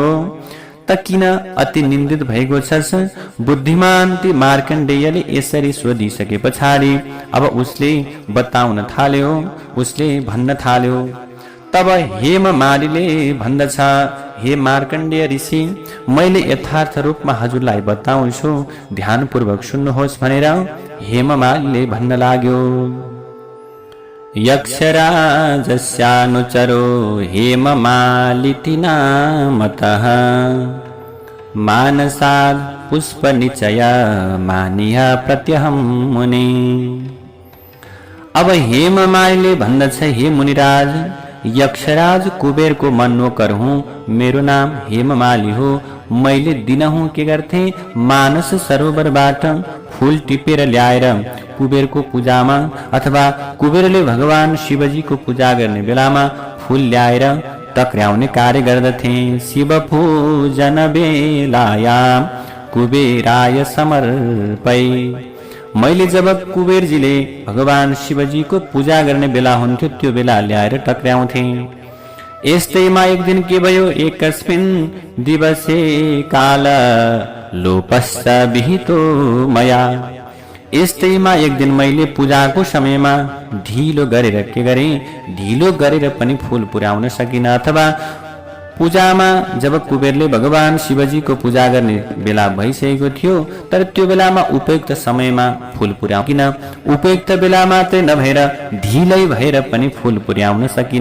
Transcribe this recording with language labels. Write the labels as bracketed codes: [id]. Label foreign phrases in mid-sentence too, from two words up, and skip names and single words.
[ne] त किन अति निन्दित भएको छस्? बुद्धिमान ती मार्कण्डेयले यसरी सोधिसके पछाडि अब उसले बताउन थाल्यो, उसले भन्न थाल्यो। तब हेममालीले भन्दछ, हे मार्कण्डेय ऋषि, मैले यथार्थ रूपमा हजुरलाई बताउँछु, ध्यानपूर्वक सुन्नुहोस् भनेर हेममालीले भन्न लाग्यो। [sa] यक्षराजस्यानुचरो हेममालिति नामतः मानसाद् पुष्पनिचय मानिया प्रत्यहम मुनि। [ne] अब हेममालिले भन्दछ, हे मुनिराज, यक्षराज कुबेरको मनोकर हुँ, मेरो नाम हेममाली हो। मैले दिनहुँ के गर्थे, मानस सरोवरबाट फूल टिपेर ल्याएर कुबेरको पूजामा अथवा कुबेरले भगवान शिवजीको पूजा गर्ने बेलामा फूल ल्याएर टक्र्याउने कार्य गर्दथे। [sa] शिव पूजन बेलायाम कुबेराय समर्पै। [ne] मैले जब कुबेरजीले भगवान शिवजीको पूजा गर्ने बेला हुन्थ्यो त्यो बेला ल्याएर टक्र्याउँथे। यस्तैमा एक दिन के भयो, [sa] एकस्मिन् दिवसे काल लोपस्स विहितो मया। [ne] यस्तैमा एक दिन मैले पूजाको समयमा ढिलो गरेर के गरेँ, ढिलो गरेर पनि फूल पुर्याउन सकिन। अथवा पूजामा जब कुबेरले भगवान शिवजीको पूजा गर्ने बेला भइसकेको थियो, तर त्यो बेलामा उपयुक्त समयमा फूल पुर्याउन, उपयुक्त बेला मात्रै नभएर ढिलै भएर पनि फूल पुर्याउन सकिन।